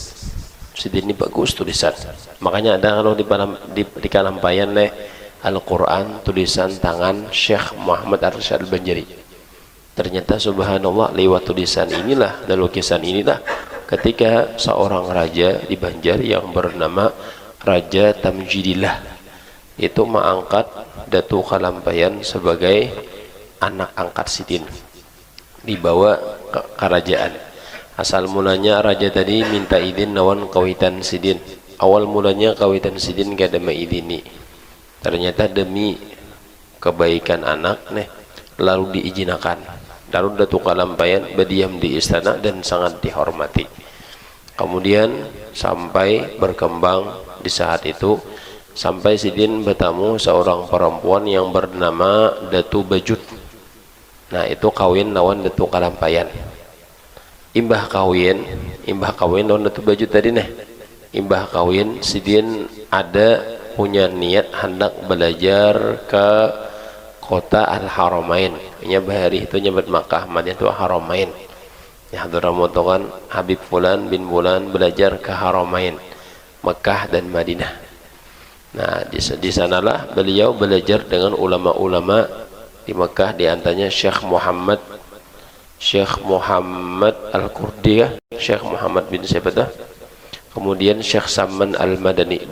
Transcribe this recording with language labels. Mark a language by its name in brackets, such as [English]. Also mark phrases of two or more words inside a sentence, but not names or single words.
[Indonesian] Sidin ini bagus tulisan. Makanya ada kalau di kalampayan Al-Quran tulisan tangan Syekh Muhammad Ar-Rasyad Al-Banjari. Ternyata subhanallah lewat tulisan inilah dan lukisan inilah ketika seorang raja di Banjar yang bernama Raja Tamjidillah itu mengangkat Datu Kalampayan sebagai anak angkat Sidin, dibawa ke kerajaan. [Banjar] Asal mulanya raja tadi minta izin lawan kawitan Sidin. Awal mulanya kawitan Sidin gak ada izini. [Indonesian] Ternyata demi kebaikan anak lalu diizinkan. Lalu Datu Kalampayan berdiam di istana dan sangat dihormati. Kemudian sampai berkembang di saat itu sampai Sidin bertemu seorang perempuan yang bernama Datu Bajut. [Banjar] Nah, itu kawin lawan Datu Kalampayan. Imbah kawin lawan Datu Bajut tadi imbah kawin Sidin ada punya niat hendak belajar ke kota Al-Haramain. Nya bahari itu nyebut Makkah, Madinah itu Haramain. [Indonesian] Ya Hadramaut Habib Fulan bin Fulan belajar ke Haramain, Makkah dan Madinah. Nah, di sanalah beliau belajar dengan ulama-ulama di Makkah, di antaranya Syekh Muhammad Al-Qurdi, Syekh Muhammad bin Sabata, kemudian Syekh Saman Al-Madani.